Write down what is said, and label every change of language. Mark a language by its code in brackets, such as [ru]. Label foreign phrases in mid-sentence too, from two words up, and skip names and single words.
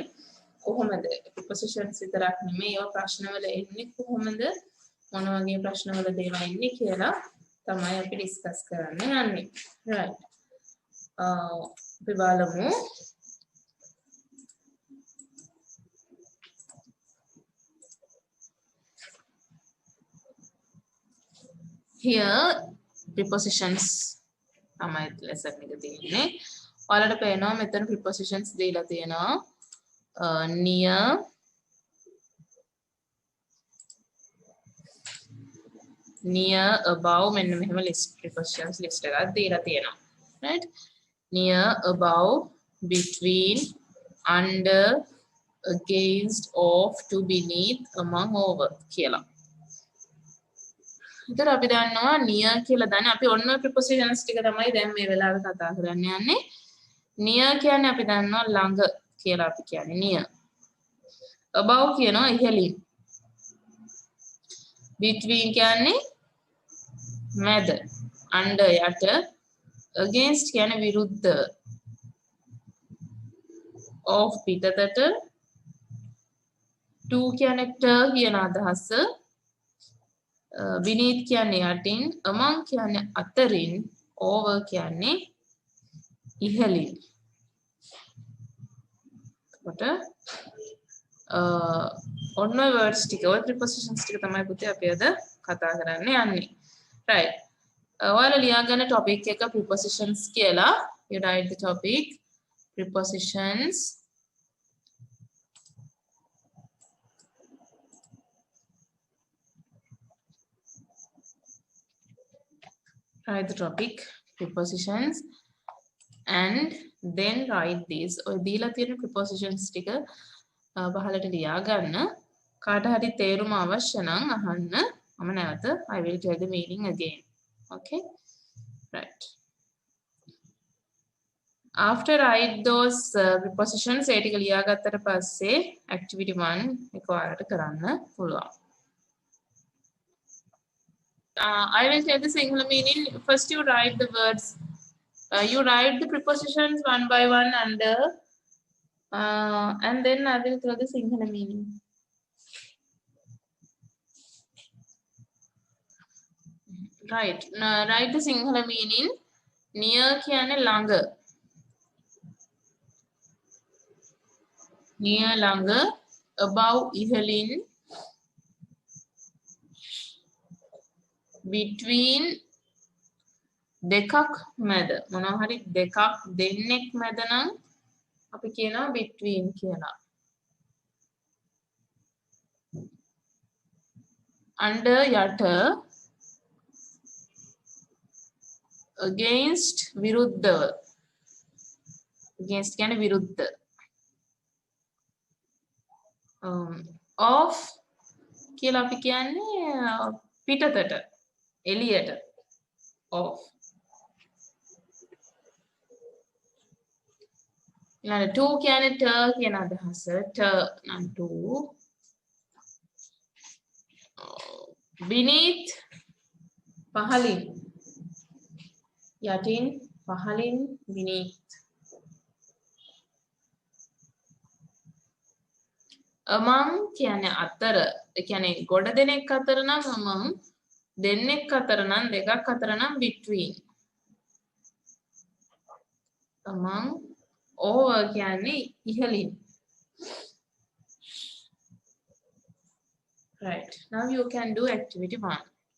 [si] කොහොමද prepositions විතරක් නෙමෙයි ඒවා ප්‍රශ්න වල එන්නේ කොහොමද මොන වගේ ප්‍රශ්න වල දේවා එන්නේ කියලා තමයි අපි ඩිස්කස් කරන්න යන්නේ right අපි බලමු [en] here prepositions [si] තමයි lesson එක තියෙන්නේ. ඔයාලට පේනවා මෙතන prepositions දීලා තියෙනවා. [en] near near above [si] මෙන්න මෙහෙම [en] list prepositions list [si] එකක් දීලා තියෙනවා. right? [en] near above between under against off to beneath among over කියලා. [si] ඉතින් අපි දන්නවා near කියලා දන්නේ අපි ඔන්න prepositions ටික තමයි දැන් මේ වෙලාවේ කතා කරන්න යන්නේ. near කියන්නේ අපි දන්නවා ළඟ කියලා අපි කියන්නේ near. above කියනවා ඉහළින්. between කියන්නේ මැද. under යට. against කියන්නේ විරුද්ධ. off පිටතට. to කියන්නේ ට කියන අදහස. beneath කියන්නේ යටින් among කියන්නේ අතරින් over කියන්නේ ඉහළින් කොට ඔන්න ඔය words ටික ඔය prepositions ටික තමයි පුතේ අපි අද කතා කරන්න යන්නේ right ඔයාලා ලියා ගන්න topic එක prepositions කියලා [en] you write the topic prepositions write the topic prepositions and then write these [si] ඔය දීලා තියෙන prepositions ටික පහලට ලියා ගන්න කාට හරි තේරුම අවශ්‍ය නම් අහන්න මම නැවත [en] I will tell the meaning again okay right after write those prepositions [si] ඒ ටික ලියා ගත්තට පස්සේ [en] activity 1 [si] එක ඔයාලට කරන්න පුළුවන් [en] I will tell the singular meaning. First, you write the words. You write the prepositions one by one under, and then I will tell the singular meaning. Right. Now, write the singular meaning. [si] Near kiyane langa. Near langa. Above ihalin. Between දෙකක් මැද මොනවා හරි දෙකක් දෙන්නෙක් මැද නම් අපි කියනවා between කියලා. under යට against විරුද්ධව against කියන්නේ විරුද්ධ. off කියලා අපි කියන්නේ පිටතට එළියට off ඊළඟ to කියන්නේ ට කියන අදහස ට නම් to beneath පහළින් යටින් පහළින් beneath among කියන්නේ අතර ඒ කියන්නේ ගොඩ දෙනෙක් අතර නම් among දෙන්නෙක් අතර නම් දෙකක් අතර නම් between among over කියන්නේ ඉහළින් [en] right now you can do activity 1